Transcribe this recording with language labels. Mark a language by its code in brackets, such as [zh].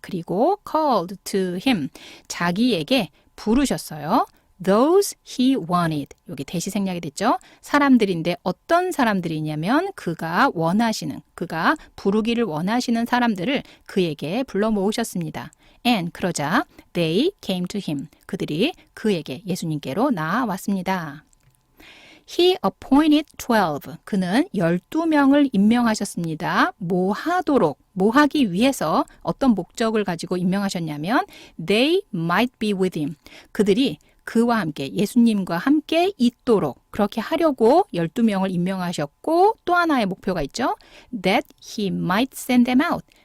[ko] 그리고 [en] called to him, [ko] 자기에게 부르셨어요. [en] Those he wanted. [ko] 여기 대시 생략이 됐죠. 사람들인데 어떤 사람들이냐면 그가 부르기를 원하시는 사람들을 그에게 불러 모으셨습니다. [en] And [ko] 그러자 [en] they came to him. [ko] 그들이 그에게 예수님께로 나아왔습니다. [en] He appointed 12. [ko] 그는 12명을 임명하셨습니다. 뭐 하기 위해서 어떤 목적을 가지고 임명하셨냐면 [en] they might be with him. [ko] 그들이 그와 함께 예수님과 함께 있도록 그렇게 하려고 12명을 임명하셨고 또 하나의 목표가 있죠. [en] That he might send them out.